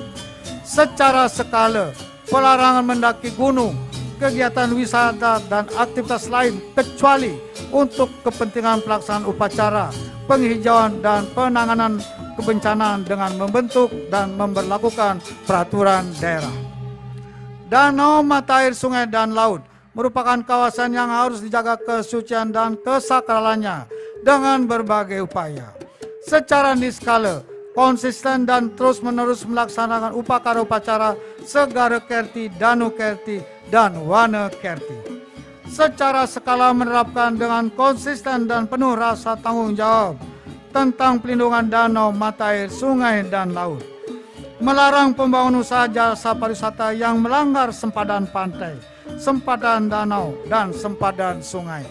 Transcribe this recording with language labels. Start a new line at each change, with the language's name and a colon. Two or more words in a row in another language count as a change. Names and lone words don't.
Indonesian: Secara skala pelarangan mendaki gunung, kegiatan wisata dan aktivitas lain kecuali untuk kepentingan pelaksanaan upacara, penghijauan dan penanganan kebencanaan dengan membentuk dan memberlakukan peraturan daerah. Danau, mata air, sungai, dan laut merupakan kawasan yang harus dijaga kesucian dan kesakralannya dengan berbagai upaya. Secara niskala, konsisten dan terus-menerus melaksanakan upacara-upacara Segara Kerti, Danu Kerti, dan Wana Kerti. Secara skala menerapkan dengan konsisten dan penuh rasa tanggung jawab tentang pelindungan danau, mata air, sungai, dan laut. Melarang pembangunan usaha jasa pariwisata yang melanggar sempadan pantai, sempadan danau, dan sempadan sungai.